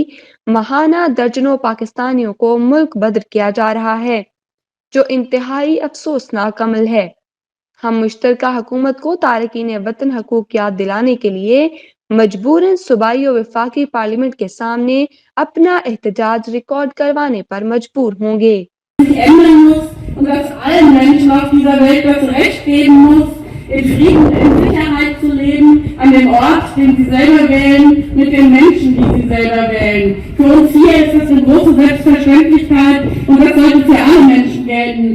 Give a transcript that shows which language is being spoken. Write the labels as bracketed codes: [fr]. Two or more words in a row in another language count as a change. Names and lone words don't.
[ur] ماہانہ درجنوں پاکستانیوں کو ملک بدر کیا جا رہا ہے جو انتہائی افسوسناک عمل ہے۔ ہم مشترکہ حکومت کو تارکین وطن حقوق یاد دلانے کے لیے مجبوراً صوبائی و وفاقی پارلیمنٹ کے سامنے اپنا احتجاج ریکارڈ کروانے پر مجبور ہوں گے۔ [de] in Frieden und in Sicherheit zu leben, an dem Ort, den sie selber wählen, mit den Menschen, die sie selber wählen. Für uns hier ist das eine große Selbstverständlichkeit und das sollte für alle Menschen gelten.